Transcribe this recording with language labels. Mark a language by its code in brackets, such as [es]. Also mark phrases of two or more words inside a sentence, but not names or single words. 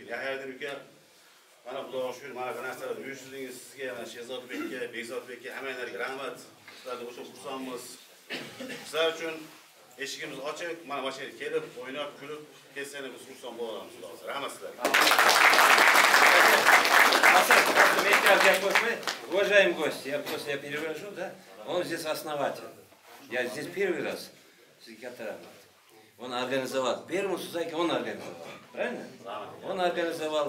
[uz] Yahyoddin uka mana Xudoga shukr, mana bu narsalar uyushtirdingiz. Sizga, mana Shehzod Bekka, Bekzod Bekka hammalarga rahmat. Sizlarga o'sha xursandmiz. Sizlar uchun eshigimiz ochiq. Mana bu yerga kelib, o'ynab, kulib ketsanglar biz xursand bo'lamiz. Rahmat sizlarga. [ru] Уважаемые гости, я перевожу, да? Он здесь основатель. Я здесь первый раз. Он организовал. Первому Сузаке он организовал. Правильно? Он организовал.